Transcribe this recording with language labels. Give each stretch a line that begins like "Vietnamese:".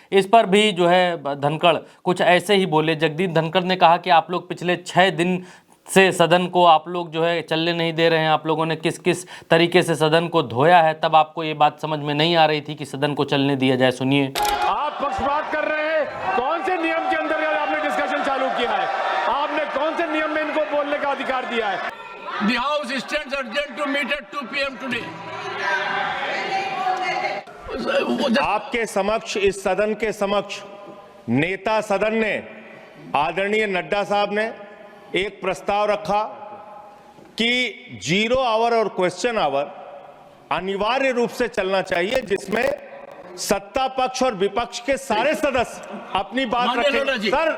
Hindi: इस पर भी जो है धनखड़ कुछ ऐसे ही बोले। जगदीप धनखड़ ने कहा कि आप लोग पिछले 6 दिन से सदन को आप लोग जो है चलने नहीं दे रहे हैं, आप लोगों ने किस किस तरीके से सदन को धोया है, तब आपको ये बात समझ में नहीं आ रही थी कि सदन को चलने दिया जाए। सुनिए। आप पक्षपात कर रहे हैं। कौन से नियम के अंतर्गत आपने डिस्कशन चालू किया है? आपने कौन से नियम में इनको बोलने का अधिकार दिया है?
English: The House stands urgent to meet at 2 PM today.
Hindi: आपके समक्ष, इस सदन के समक्ष नेता सदन ने, आदरणीय नड्डा साहब ने एक प्रस्ताव रखा कि 0 आवर और क्वेश्चन आवर अनिवार्य रूप से चलना चाहिए, जिसमें सत्ता पक्ष और विपक्ष के सारे सदस्य अपनी बात रखें।